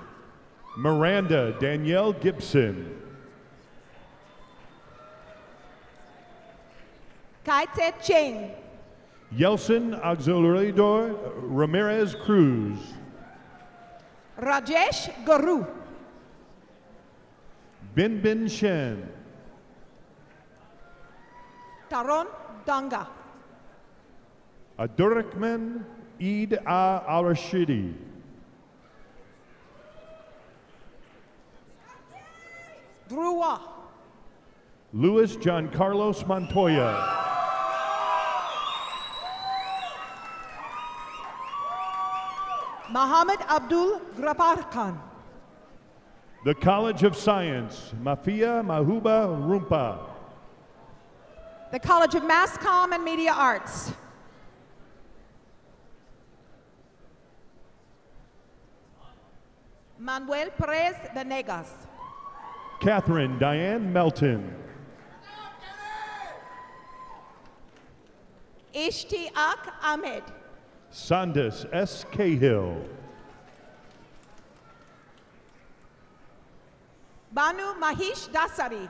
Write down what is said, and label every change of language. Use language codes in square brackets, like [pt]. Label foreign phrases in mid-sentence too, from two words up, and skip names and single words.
[en] Miranda Danielle Gibson. Kaite Cheng. Yelson Auxiliador Ramirez Cruz. Rajesh Guru. Bin Bin Shen. Taron Danga. Abdurrahman Eid Al-Rashidi. Drua. Luis John Carlos Montoya. Muhammad Abdul Grapar Khan. The College of Science, Mafia Mahuba Rumpa. The College of Mass Comm and Media Arts. Manuel Perez Venegas. Catherine Diane Melton. Ishtiaq Ahmed. Sandus S. Cahill. Banu Mahish Dasari.